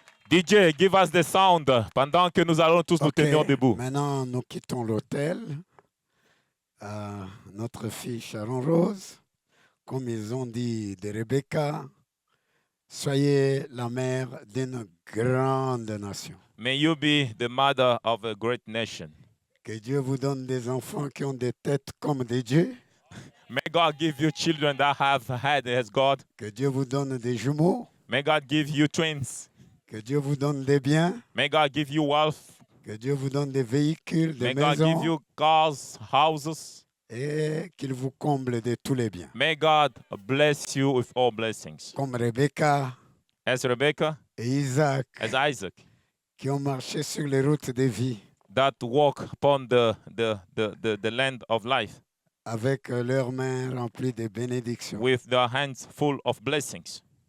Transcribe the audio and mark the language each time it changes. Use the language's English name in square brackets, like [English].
[English] DJ, give us the sound [French] pendant que nous allons tous nous tenir debout. Maintenant, nous quittons l'hôtel. Notre fille Sharon Rose, comme ils ont dit de Rebecca, soyez la mère d'une grande nation. [English] May you be the mother of a great nation. [French] Que Dieu vous donne des enfants qui ont des têtes comme des dieux. [English] May God give you children that have head as God. [French] Que Dieu vous donne des jumeaux. [English] May God give you twins. [French] Que Dieu vous donne des biens. [English] May God give you wealth. [French] Que Dieu vous donne des véhicules, des [English] May God [French] maisons. [English] give you cars, houses. [French] Et qu'il vous comble de tous les biens. [English] May God bless you with all blessings. [French] Comme Rebecca [English] As Rebecca, [French] et Isaac, [English] as Isaac, [French] qui ont marché sur les routes de vie. [English] that walk upon the land of life [French] Avec leurs mains remplies de bénédictions. [English] with their hands full of blessings.